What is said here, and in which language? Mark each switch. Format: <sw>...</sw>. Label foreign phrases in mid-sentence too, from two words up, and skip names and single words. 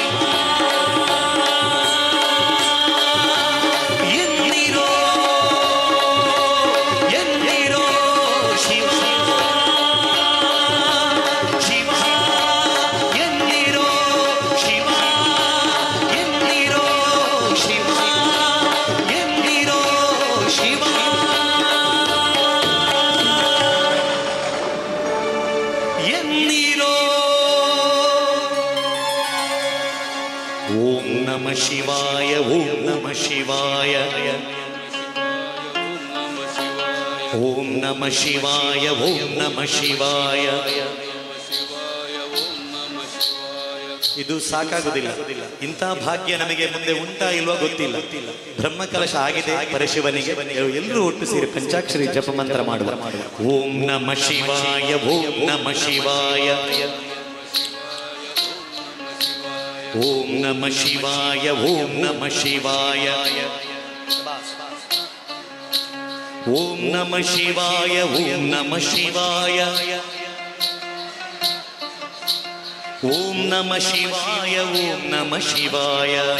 <kn>ಎನ್ನಿರೋ ಎನ್ನಿರೋ ಶಿವ ಶಿವ ಎನ್ನಿರೋ ಶಿವ ಎನ್ನಿರೋ ಶಿವ ಎನ್ನಿರೋ ಶಿವ ಎನ್ನಿರೋ</kn> <sa>ಓಂ ನಮಃ ಶಿವಾಯ ಓಂ ನಮಃ ಶಿವಾಯ ಓಂ ನಮಃ ಶಿವಾಯ ಓಂ ನಮಃ ಶಿವಾಯ</sa> <kn>ಇದು ಸಾಕಾಗುವುದಿಲ್ಲ. ಇಂಥ ಭಾಗ್ಯ ನಮಗೆ ಮುಂದೆ ಉಂಟಾ ಇಲ್ವಾ ಗೊತ್ತಿಲ್ಲ. ಬ್ರಹ್ಮಕಲಶ ಆಗಿದೆ ಪರಶಿವನಿಗೆ. ಎಲ್ಲರೂ ಒಟ್ಟು ಸೇರಿ ಪಂಚಾಕ್ಷರಿ ಜಪ ಮಂತ್ರ ಮಾಡುವ.</kn> <sa>ಓಂ ನಮಃ ಶಿವಾಯ ಓಂ ನಮಃ ಶಿವಾಯ ಓಂ ನಮಃ ಶಿವಾಯ ಓಂ ನಮಃ ಶಿವಾಯ ಓಂ ನಮಃ ಶಿವಾಯ ಓಂ ನಮಃ ಶಿವಾಯ ಓಂ ನಮಃ ಶಿವಾಯ ಓಂ ನಮಃ ಶಿವಾಯ</sa>